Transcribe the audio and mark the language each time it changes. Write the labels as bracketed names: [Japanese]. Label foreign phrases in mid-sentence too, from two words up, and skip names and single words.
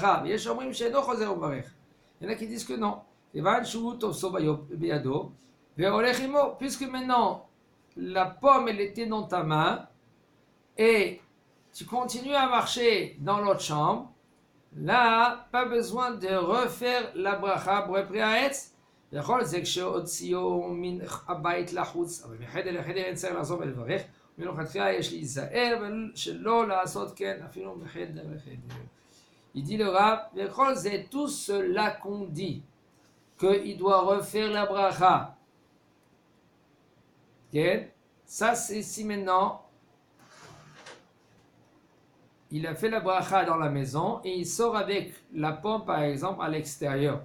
[French] Il y en a qui disent que non. Puisque maintenant, la pomme, elle était dans ta main, et tu continues à marcher dans l'autre chambre, là, pas besoin de refaire la bracha pour le préhaetz. [Hebrew] לכל זה כשהוציאו מן הבית לחוץ, אבל מחדר לחדר אין צריך לעזוב ולברך, מלכתחילה יש להיזהר שלא לעשות כן אפילו מחדר לחדר. [French] Il dit le Rav, [Hebrew] לכל זה, [French] tout cela qu'on dit, qu'il doit refaire la bracha. Okay? Ça, c'est si maintenant, il a fait la bracha dans la maison et il sort avec la pomme, par exemple, à l'extérieur.